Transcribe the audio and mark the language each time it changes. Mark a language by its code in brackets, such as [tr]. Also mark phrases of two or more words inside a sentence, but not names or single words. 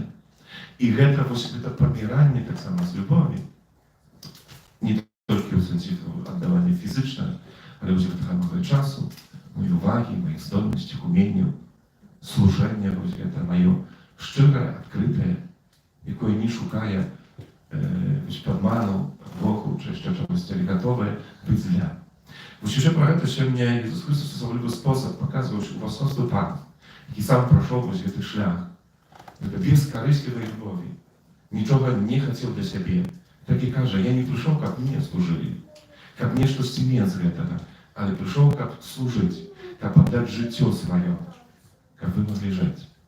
[be] І гэта паміранне таксама з любові, не толькі ў сэнсе аддавання фізычнага, але вось гэтага маго часу, моей увагі, моих здольнасцях, уменняў, служэння, вось гэта маё шчырае, адкрытае, якое не шукае падману, подвоху, [uk] чи ще чогось, але готове бути для. [be] Вось ще про гэта сёння Ісус Христос асаблівы спосаб паказвае у асобстве Пан, які сам прайшоў вось гэты шлях. Гэта бескарыслівай любові. Нічога не хацеў для сябе. Так і кажа, я не прыйшоў, каб мне служылі, каб мне штосьці мець з гэтага, але прыйшоў, каб служыць, каб аддаць жыццё сваё, каб вы маглі жыць.